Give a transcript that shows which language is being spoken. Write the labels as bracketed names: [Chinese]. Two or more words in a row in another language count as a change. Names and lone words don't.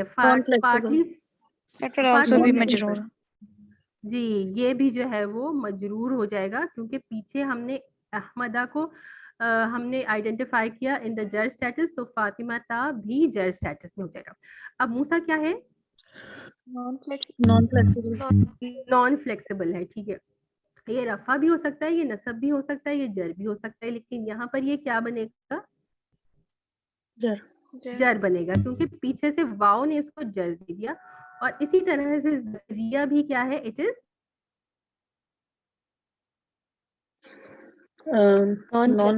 [English] Non-flexible. पार्टली That will also be फ्लेक्सिबल। [Hindi] majroor. जी, ये भी जो है वो मजरूर हो जाएगा, क्योंकि पीछे हमने अहमदा को हमने आइडेंटिफाई किया [English] in the jar status, [Hindi] तो फातिमा ता भी जर स्टेटस में हो जाएगा। अब मूसा क्या है? [English] Non-flexible. non flexible [Hindi] है। ठीक है, ये रफा भी हो सकता है, ये नसब भी हो सकता है, ये जर भी हो सकता है, लेकिन यहाँ पर ये क्या बनेगा? Jar. जर बनेगा, क्योंकि पीछे से वाव ने इसको जर दे दिया। और इसी तरह से जरिया भी क्या है? [English] it is Non-flexible.